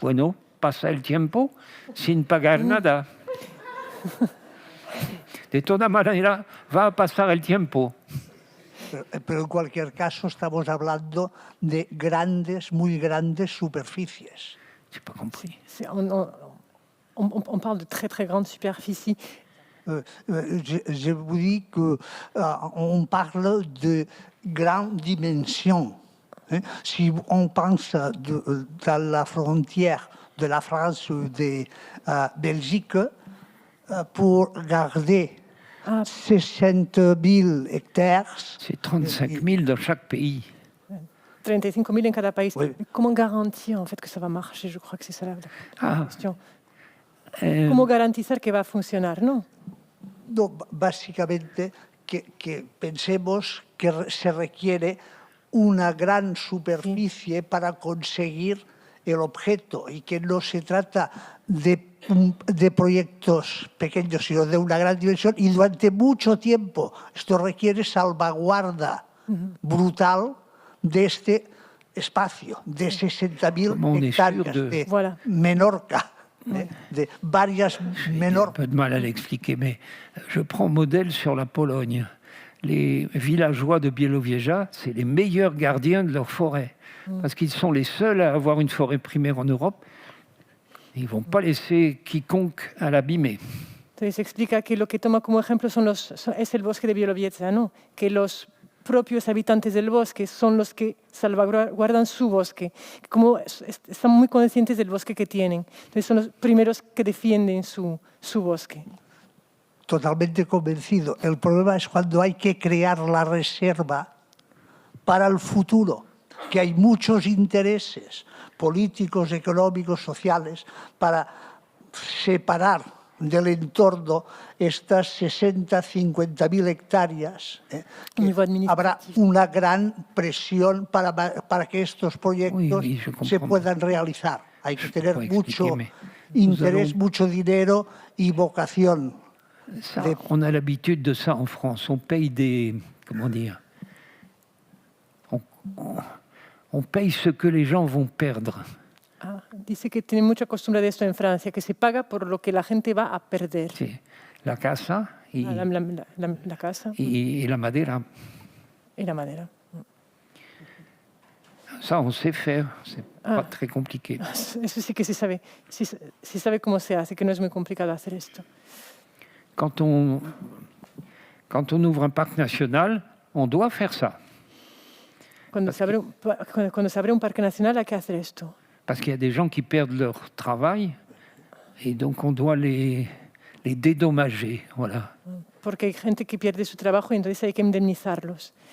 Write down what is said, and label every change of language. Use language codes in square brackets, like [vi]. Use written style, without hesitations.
[es] Bueno, pasa el tiempo sin pagar nada. De toda manera, va a pasar el tiempo. Pero en cualquier caso estamos hablando de grandes, muy grandes superficies. [fr] J'ai pas compris. On parle de très très grandes superficies. Je vous dis qu'on parle de grandes dimensions. Si on pense dans la frontière de la France ou de Belgique, pour garder 60.000 hectares. C'est 35.000 dans chaque pays. [es] 35.000 en cada país. [fr] Oui. Comment garantir en fait que ça va marcher? Je crois que c'est ça la question. [es] ¿Cómo garantizar que va a funcionar, no? No, básicamente que pensemos que se requiere una gran superficie para conseguir el objeto y que no se trata de proyectos pequeños, sino de una gran dimensión y durante mucho tiempo. Esto requiere salvaguarda brutal de este espacio, de 60.000 hectáreas de Menorca. De varias [fr] J'ai un [es] Menorca. [fr] peu de mal à l'expliquer, mais je prends modèle sur la Pologne. Les villageois de Bielowieża, c'est les meilleurs gardiens de leur forêt, parce qu'ils sont les seuls à avoir une forêt primaire en Europe. Ils ne vont pas laisser quiconque à l'abîmer. [es] Entonces explica que lo que toma como ejemplo es el bosque de Bielowieża, ¿no? Que los propios habitantes del bosque son los que salvaguardan su bosque, como están muy conscientes del bosque que tienen. Entonces son los primeros que defienden su bosque. Totalmente convencido. El problema es cuando hay que crear la reserva para el futuro, que hay muchos intereses políticos, económicos, sociales, para separar del entorno estas 50.000 hectáreas. Habrá una gran presión para que estos proyectos se puedan realizar. Hay que tener mucho interés, mucho dinero y vocación. [fr] Ça, on a l'habitude de ça en France. On paye des... Comment dire? On paye ce que les gens vont perdre. [es] Dice que tiene mucha costumbre de esto en Francia, que se paga por lo que la gente va a perder. Sí. La casa y la casa y la madera. Y la madera. [fr] Ça, on sait faire. C'est pas très compliqué. [es] Eso sí que se sabe cómo se hace, que no es muy complicado hacer esto. [fr] Quand on ouvre un parc national, on doit faire ça. [es] Cuando se abre un parque nacional hay que hacer esto. [fr] Parce qu'il y a des gens qui perdent leur travail et donc on doit les dédommager. Voilà. [es] Porque hay gente que pierde su trabajo y entonces hay que indemnizarlos.